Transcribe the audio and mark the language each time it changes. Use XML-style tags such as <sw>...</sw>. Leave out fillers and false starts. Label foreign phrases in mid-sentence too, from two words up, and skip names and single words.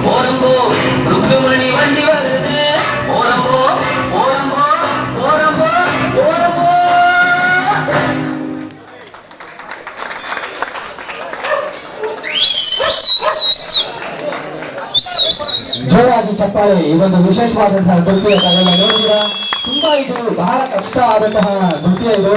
<ta>ஓரம்போ ருக்குமணி வண்டி வருது ஓரம்போ ஓரம்போ ஓரம்போ ஓரம்போ.</ta> <kn>ಜೋರಾಗಿ ಚಪ್ಪಾಳೆ. ಈ ಒಂದು ವಿಶೇಷವಾದಂತಹ ನೃತ್ಯ ತಾವೆಲ್ಲ ನೋಡಿದ್ರ. ತುಂಬಾ ಇದು ಬಹಳ ಕಷ್ಟ ಆದಂತಹ ನೃತ್ಯ ಇದು.</kn>